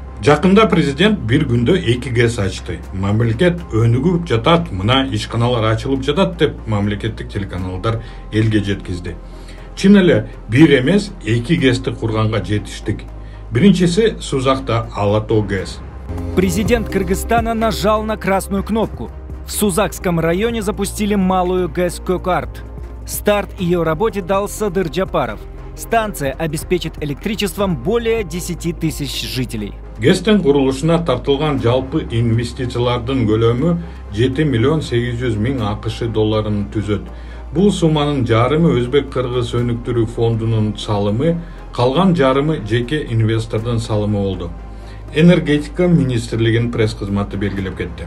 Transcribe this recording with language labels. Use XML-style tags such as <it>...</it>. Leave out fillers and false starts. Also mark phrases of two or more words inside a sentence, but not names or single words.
<ky>Жакында президент бир күндө 2 ГЭС ачты. Мамлекет өнүгүп жатат, мына ишканалар ачылып жатат деп мамлекеттик телеканалдар элге жеткизди. Чын эле бир эмес 2 ГЭСти курганга жетиштик. Биринчиси Сузакта Ала-Тоо ГЭС.</ky> <ru>Президент Кыргызстана нажал на красную кнопку. В Сузакском районе запустили малую ГЭС Көкарт. Старт ее работе дал Садыр Жапаров. Станция обеспечит электричеством более 10 тысяч жителей.</ru> <ky>ГЭСтин курулушуна тартылган жалпы инвестициялардын көлөмү 7 миллион 800 миң АКШ долларын түзөт. Бул сумманын жарымы Өзбек-Кыргыз өнүктүрүү фондунун салымы, калган жарымы жеке инвестордун салымы болду. Энергетика министрлигинин пресс-кызматы белгилеп кетти.</ky>